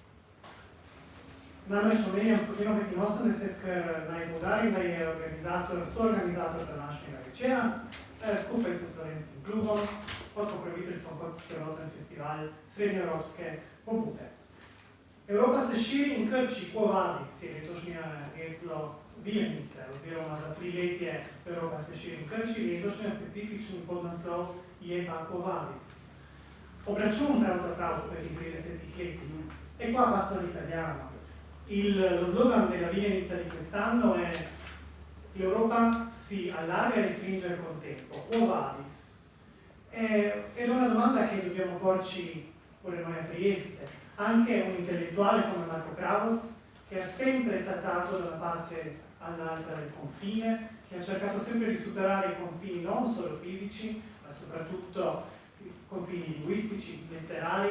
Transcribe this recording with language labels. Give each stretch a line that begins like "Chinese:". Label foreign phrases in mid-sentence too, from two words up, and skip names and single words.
Slovenian: Namreč omenjam skupino 85, ker naj poudarim, da je soorganizator današnjega večera, skupaj s Slovenskim klubom, pod pokroviteljstvom kot celoten festival srednjeevropske pobude. Evropa se širi in krči, Quo Vadis je letošnje geslo Vilnice, oziroma za 3 letje Evropa se širi in krči, letošnje specifični podnaslov je pa Quo Vadis. Obračun pravzaprav v prvih 30 letih.
Italian: E qua passo l'italiano. Lo slogan della Vilnica di quest'anno è l'Europa si allarga e restringe col tempo, Quo Vadis. Ed è una domanda che dobbiamo porci pure noi a Trieste. Anche un intellettuale come Marco Kravos, che ha sempre saltato da una parte all'altra del confine, che ha cercato sempre di superare i confini non solo fisici, ma soprattutto i confini linguistici, letterari.